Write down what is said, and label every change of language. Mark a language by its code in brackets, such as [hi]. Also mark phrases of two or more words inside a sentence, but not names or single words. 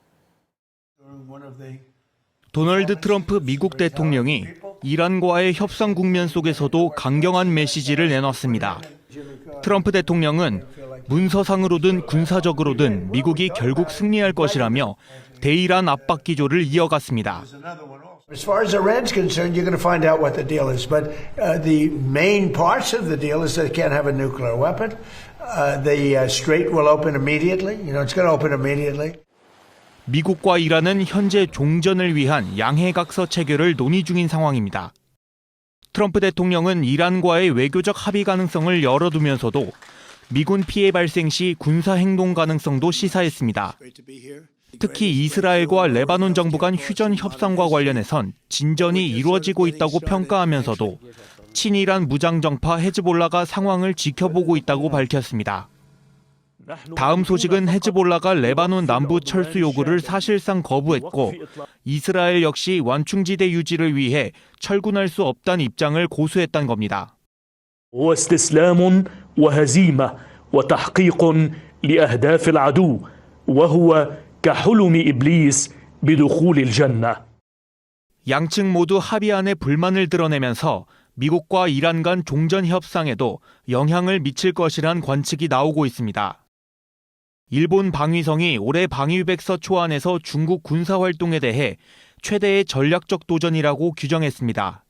[ko] 도널드 트럼프 미국 대통령이 이란과의 협상 국면 속에서도 강경한 메시지를 내놨습니다. 트럼프 대통령은 문서상으로든 군사적으로든 미국이 결국 승리할 것이라며 대이란 압박 기조를 이어갔습니다. [en] As far as Iran's concerned, you're going to find out what the deal is. But the main parts of the deal is that it can't have a nuclear weapon. The strait will open immediately. It's going to open immediately. [ko] 미국과 이란은 현재 종전을 위한 양해각서 체결을 논의 중인 상황입니다. 트럼프 대통령은 이란과의 외교적 합의 가능성을 열어두면서도 미군 피해 발생 시 군사 행동 가능성도 시사했습니다. 특히 이스라엘과 레바논 정부 간 휴전 협상과 관련해선 진전이 이루어지고 있다고 평가하면서도 친이란 무장정파 헤즈볼라가 상황을 지켜보고 있다고 밝혔습니다. 다음 소식은 헤즈볼라가 레바논 남부 철수 요구를 사실상 거부했고 이스라엘 역시 완충지대 유지를 위해 철군할 수 없다는 입장을 고수했다는 겁니다. [ar] واستسلام وهزيمة وتحقيق لأهداف العدو وهو كحلم إبليس بدخول الجنة. [ko] 양측 모두 합의안에 불만을 드러내면서 미국과 이란 간 종전 협상에도 영향을 미칠 것이란 관측이 나오고 있습니다. 일본 방위성이 올해 방위백서 초안에서 중국 군사활동에 대해 최대의 전략적 도전이라고 규정했습니다.